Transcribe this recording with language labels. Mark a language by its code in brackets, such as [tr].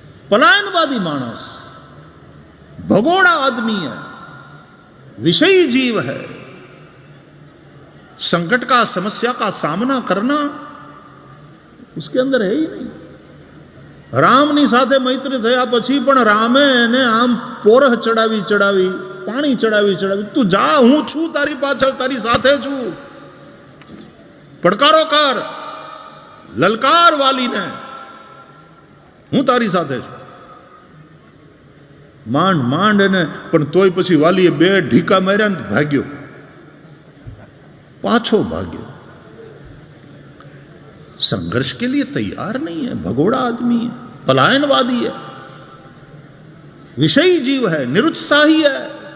[hi] पलायनवादी मानस, भगोड़ा आदमी है, विषयी जीव है. संकट का, समस्या का सामना करना उसके अंदर है ही नहीं. [gu] રામની સાથે મૈત્રી થયા પછી પણ રામે એને આમ પોરહ ચડાવી ચડાવી, પાણી ચડાવી ચડાવી, તું જા, હું છું તારી પાછળ, તારી સાથે છું, પડકારો કર, લલકાર વાલીને, હું તારી સાથે છું. માંડ માંડ એને, પણ તોય પછી વાલીએ 2 ઢીકા માર્યા ને ભાગ્યો, પાછો ભાગ્યો. [hi] संघर्ष के लिए तैयार नहीं है, भगोड़ा आदमी है, पलायनवादी है, विषयी जीव है, निरुत्साही है.